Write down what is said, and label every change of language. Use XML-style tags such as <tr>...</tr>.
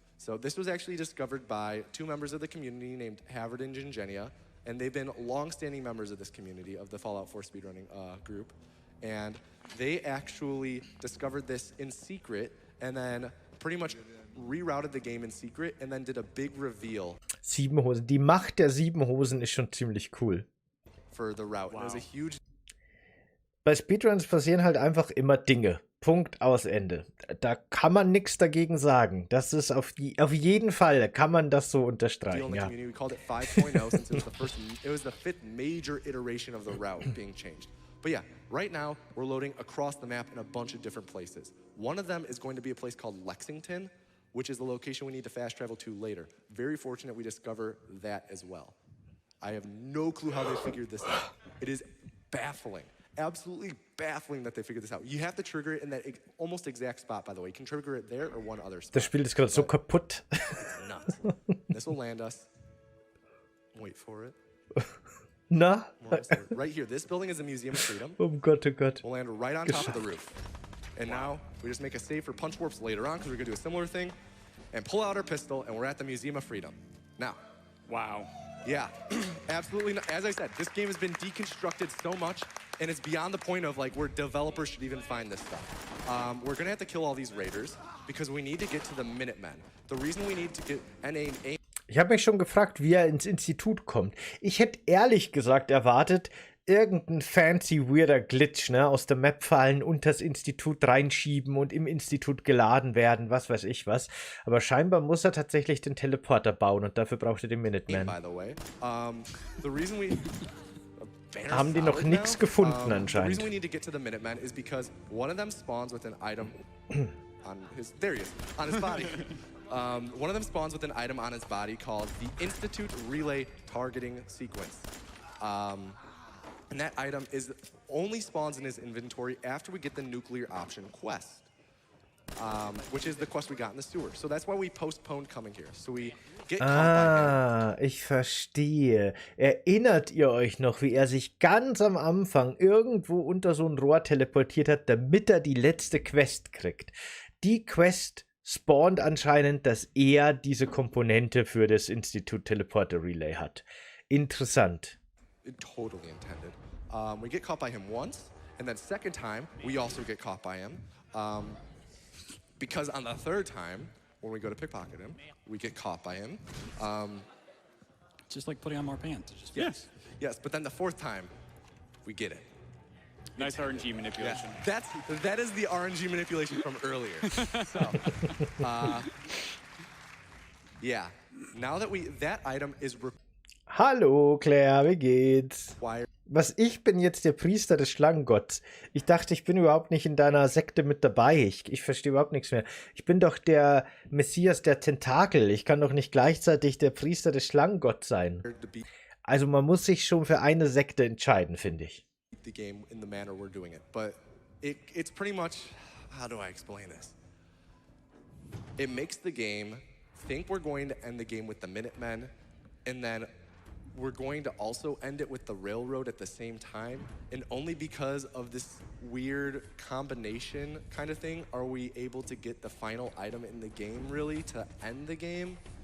<en>So this was actually discovered by two members of the community named Havard and Gingenia, and they've been long-standing members of this community, of the Fallout 4 speedrunning group. And they actually discovered this in secret and then pretty much rerouted the game in secret and then did a big reveal.</en> <de>7 Hosen. Die Macht der 7 Hosen ist schon ziemlich cool.</de> <en>For the route. Wow. And it was a huge...</en> <de>Bei Speedruns passieren halt einfach immer Dinge. Punkt, aus, Ende. Da kann man nichts dagegen sagen. Das ist auf jeden Fall, kann man das so unterstreichen, ja.</de> <en>We called it 5.0 since it was the fifth major iteration of the route being changed. But yeah, right now we're loading across the map in a bunch of different places. One of them is going to be a place called Lexington, which is the location we need to fast travel to later. Very fortunate we discover that as well. I have no clue how they figured this out. It is baffling. Absolutely baffling that they figured this out. You have to trigger it in that almost exact spot, by the way. You can trigger it there or one other spot.</en> <de>Das Spiel ist gerade so kaputt.</de> <en>It's nuts. This will land us. Wait for it.</en> <de>Na?</de> <en>Right here. This building is a Museum of Freedom.</en> <de>Oh Gott, oh Gott.</de> <en>We'll land right on top of the roof. And now we just make a save for punch warps later on because we're going to do a similar thing and pull out our pistol and we're at the Museum of Freedom. Now. Wow. Yeah, absolutely. As I said, this game has been deconstructed so much, and it's beyond the point of like where developers should even find this stuff. We're gonna have to kill all these raiders because we need to get to the Minutemen. The reason we need to get NA.</en> <de>Ich habe mich schon gefragt, wie er ins Institut kommt. Ich hätte ehrlich gesagt erwartet, irgendein fancy, weirder Glitch, ne, aus der Map fallen, unters Institut reinschieben und im Institut geladen werden, was weiß ich was. Aber scheinbar muss er tatsächlich den Teleporter bauen und dafür braucht er den Minuteman.</de> <en>By the way, the reason we</en> <de>haben die noch nichts gefunden anscheinend.</de> <en>The reason we need to get to the Minuteman is because one of them spawns with an item on his, there he is, on his body. One of them spawns with an item on his body called the Institute Relay Targeting Sequence. And that item only spawns in his inventory after we get the nuclear option quest, which is the quest we got in the sewer. So that's why we postponed coming here. So we get caught by him.</en> <de>Ich verstehe. Erinnert ihr euch noch, wie er sich ganz am Anfang irgendwo unter so ein Rohr teleportiert hat, damit er die letzte Quest kriegt? Die Quest spawnt anscheinend, dass er diese Komponente für das Institut Teleporter Relay hat. Interessant.</de> <en>Totally intended. We get caught by him once, and then second time, we also get caught by him. Because on the third time, when we go to pickpocket him, we get caught by him. Just like putting on more pants. Yes. Yes, but then the fourth time, we get it. Nice RNG manipulation. Yeah, that is the RNG manipulation from earlier. So, yeah. Now that that item is</en> <de>Hallo Claire, wie geht's?</de> <en>required.</en> <de>Ich bin jetzt der Priester des Schlangengotts. Ich dachte, ich bin überhaupt nicht in deiner Sekte mit dabei. Ich verstehe überhaupt nichts mehr. Ich bin doch der Messias der Tentakel. Ich kann doch nicht gleichzeitig der Priester des Schlangengotts sein. Also man muss sich schon für eine Sekte entscheiden, finde ich.</de> <en>The game in the manner we're doing it, but it's pretty much, how do I explain this? It makes the game think we're going to end the game with the Minutemen, and then we're going to also end it with the railroad at the same time. And only because of this weird combination kind of thing are we able to get the final item in the game, really, to end the game.</en>